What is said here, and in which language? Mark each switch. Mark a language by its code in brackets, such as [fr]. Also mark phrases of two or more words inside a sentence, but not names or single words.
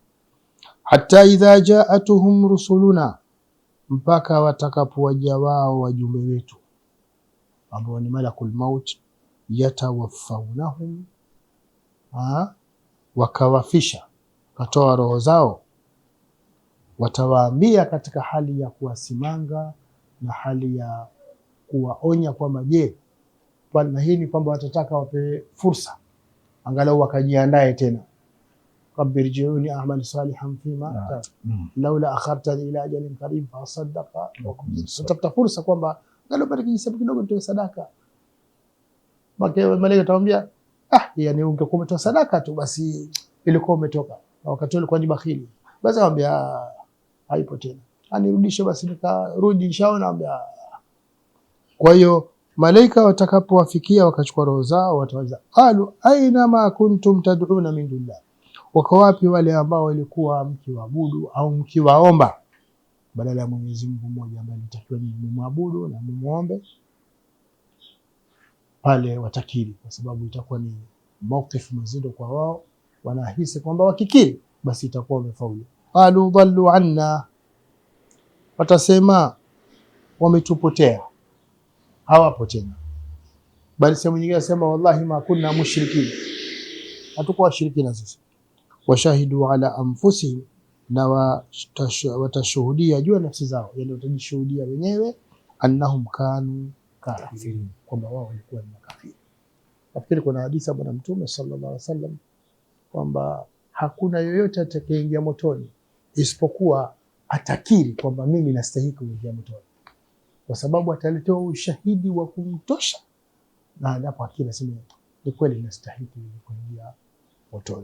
[ar] حتى إذا جاءتهم رسلنا, [sw] mpaka watakapowajia wao wajumbe wetu ambao ni [ar] ملك الموت, [sw] yatawaffawnahum, wakawafisha, katoa roho zao, watawaambia katika hali ya kuwasimanga na hali ya kuwaonya kwamba je, na hii ni kwamba watataka wape fursa angalau wakajiandae tena. [ar] رب ارجعون أعمل صالحا فيما لولا أخرتني إلى أجل قريب فأصدق. [sw] Watafuta fursa kwamba angalau pata kijisabu kidogo nitoe sadaka. Malaika atamwambia yani ungekuwa umetoa sadaka tu basi ilikuwa umetoka, na wakati ule ulikuwa ni bakhili. Basi anamwambia haipo tena, anirudishe basi nikarudi inshallah. Anamwambia kwa hiyo malaika watakapowafikia wakachukua roho zao, watawaza [ar] قالوا أين ما كنتم تدعون من دون الله, [sw] wako wapi wale ambao walikuwa mkiwaabudu au mkiwaomba badala ya Mwenyezi Mungu mmoja ambaye mtakiwa ni mumwabudu na mumuombe? Pale watakiri, kwa sababu itakuwa ni mawqif mzito kwa wao. Wanahisi kwamba wakikiri basi itakuwa wamefaulu. [ar] قالوا ضلوا عنا, [sw] watasema wametupotea, hawapo tena. Bali sehemu nyingine asema [ar] والله ما كنا مشركين, [sw] hatukuwa washirikina sisi. [ar] وشهدوا على أنفسهم, [sw] na watashuhudia juu ya nafsi zao, yani watajishuhudia wenyewe [ar] أنهم كانوا كافرين, [sw] kwamba wao walikuwa ni makafiri. Nafikiri kuna hadithi ya Bwana Mtume [ar] صلى الله عليه وسلم [sw] kwamba hakuna yoyote atakayeingia motoni isipokuwa atakiri kwamba mimi nastahili kuingia motoni, kwa sababu ataletewa ushahidi wa kumtosha, na hapo akili nasema ni kweli nastahili kuingia motoni.